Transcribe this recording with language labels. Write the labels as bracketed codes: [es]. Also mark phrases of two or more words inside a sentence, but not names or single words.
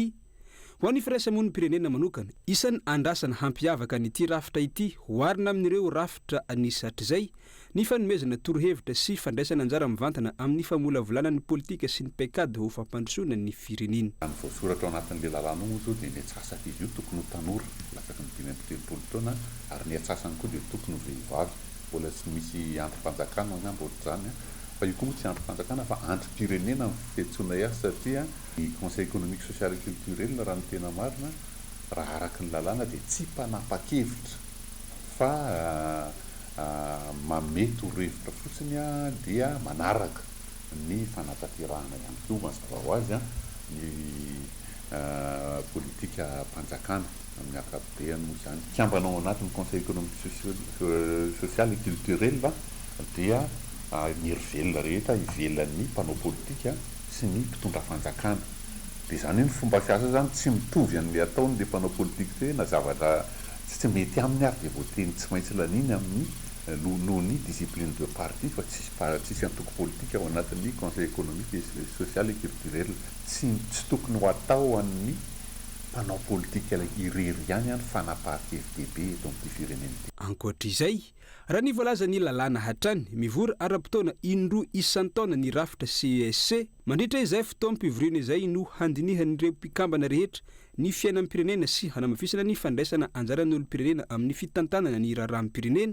[mg] Ho an'ny firaisamonim-pirenena manokana, isan'ny andrasana hampiavaka nyity rafitra ity hoarina amin'ireo rafitra anisatr'izay ny fanomezana torohevitra sy fandraisana anjara mivantana amin'ny famolavolanana ny politika sy ny paikady ho fampandrosoana ny firenena. Ny voasoratra ao anatin'ilay lalàna io zao dia ny atsasaka izy io tokony ho tanora lasaka ny 5-7 taona ary ny atsasany koa dia tokony ho vehivavy. Mbola tsy misy antrim-panjakana angamba ohatr'izany fa io koa moa tsy androm-panjakana fa androm-pirenena ny fiantsoana azy satria ny [fr] conseil économique social et culturel [mg] raha ny tena marina raha araky ny lalàna dia tsy mpanapa-kevitra fa mamety ho revitra fotsiny dia manaraka ny fanatanterahana ihany koa mazava ho azy ny politika mpanjakana amin'ny akapobeany moa zany kiambanao anatin'ny conseil [fr] économique social et culturel [mg] dia ny rivelona rehetra ivelan'ny mpanao politika sy ny mpitondra fanjakana dia zany ny fomba fiasa zany tsy mitovy an'le ataony le mpanao politika te na zavatra tsy mety aminy ary dia voateny tsy maintsy laniny amin'ny noho ny [fr] discipline de parti [mg] fa tsisy antoko politika ao anatin'ny [fr] conseil économique et social et culturel [mg] tsy tokony ho atao amin'ny mpanao politika irery ihany fanapahan-kevitebe eto amin'ity firenena ity. Ankoatr'izay, raha ny voalaza ny lalàna hatrany mivory ara-potoana indroa isan-taona ny rafitra CESC mandritra izay fotoam-pivoriana izay no handinihan'ireo mpikambana rehetra ny fiainam-pirenena sy hanamafisana ny fandraisana anjaran'olom-pirenena amin'ny fitantanana ny raharaham-pirenena.